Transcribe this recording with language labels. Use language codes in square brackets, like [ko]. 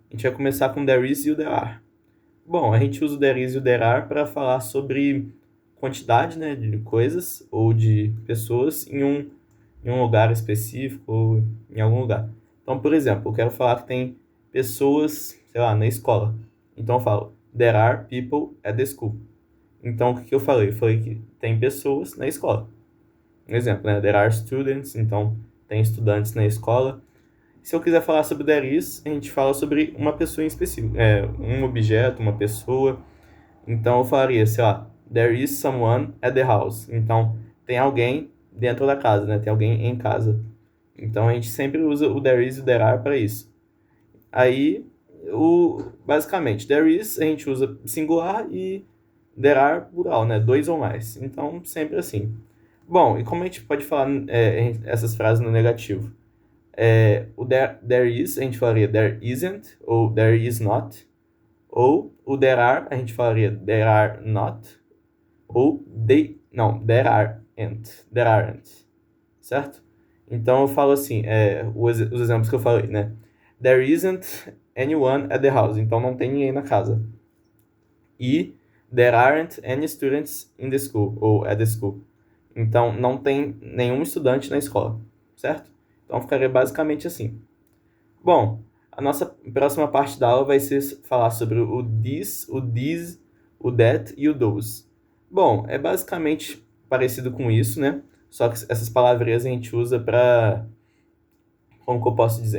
[pt] A gente vai começar com there is e o there are. Bom, a gente usa o there is e o there are para falar sobre quantidade, né, de coisas ou de pessoas em um lugar específico ou em algum lugar. Então, por exemplo, eu quero falar que tem pessoas, sei lá, na escola. Então eu falo, [en] there are people at the school. [pt] Então, o que eu falei? Eu falei que tem pessoas na escola. Um exemplo, né? [en] There are students, [pt] então tem estudantes na escola. Se eu quiser falar sobre there is, a gente fala sobre uma pessoa em específico. Um objeto, uma pessoa. Então eu falaria, sei lá, [en] there is someone at the house. [pt] Então tem alguém dentro da casa, né? Tem alguém em casa. Então a gente sempre usa o there is e o there are para isso. Aí, basicamente, there is a gente usa singular e there are plural, né? Dois ou mais. Então sempre assim. Bom, e como a gente pode falar essas frases no negativo? O there is, a gente falaria there isn't ou there is not. Ou o there are, a gente falaria there are not. Ou there aren't. Certo? Então eu falo assim, os exemplos que eu falei, né? [en] There isn't anyone at the house. [pt] Então não tem ninguém na casa. [en] E there aren't any students in the school [pt] ou [en] at the school. [pt] Então não tem nenhum estudante na escola. Certo? Então ficaria basicamente assim. Bom, a nossa próxima parte da aula vai ser falar sobre o this, o these, o that e o those. Bom, é basicamente parecido com isso, né? Só que essas palavrinhas a gente usa para, como que eu posso dizer?